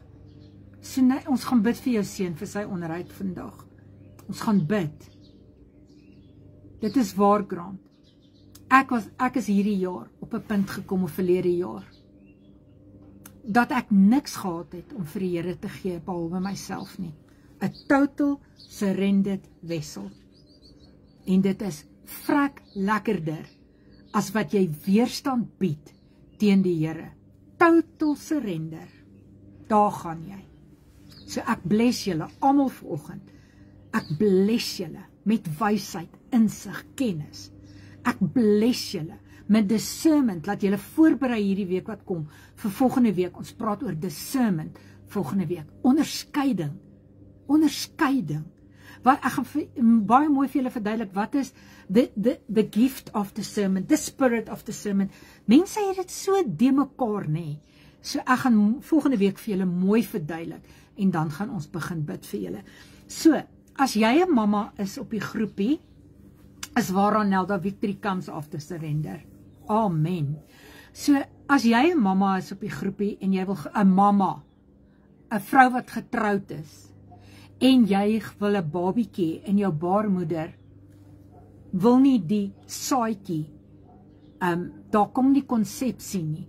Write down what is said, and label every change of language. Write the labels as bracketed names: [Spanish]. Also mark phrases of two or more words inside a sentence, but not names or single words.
[Afrikaans] So ons gaan bid vir jou seun vir sy onderhoud vandag. Ons gaan bid. Dit is waar, Grant. Ek is hierdie jaar op 'n punt gekom of verlede jaar dat ek niks gehad het om vir die Here te gee behalwe myself nie. [English] 'n Total surrendered vessel. [Afrikaans] En dit is vrek lekkerder as wat jy weerstand bied teen die Here. [English] Total surrender. [Afrikaans] Daar gaan jy. So ek bless julle almal vanoggend. Ek bless julle met wysheid, insig, kennis. Ek bless julle met discernment, laat julle voorberei hierdie week wat kom, vir volgende week, ons praat oor discernment, volgende week, onderskeiding, wat ek gaan baie mooi vir julle verduidelik, wat is [English] the gift of discernment, [Afrikaans] the spirit of discernment, mense het dit so de mekaar, nê, so ek gaan volgende week vir julle mooi verduidelik, en dan gaan ons begin bid vir julle. So, as jy 'n mamma is op die groepie, is waaraan Nelda [English] victory comes after surrender. [Afrikaans] Amen. So, as jy 'n mamma is op die groepie, en jy wil 'n mamma, 'n vrou wat getroud is, en jy wil 'n babietjie, en jou baarmoeder wil nie die saadjie, daar kom nie konsepsie nie.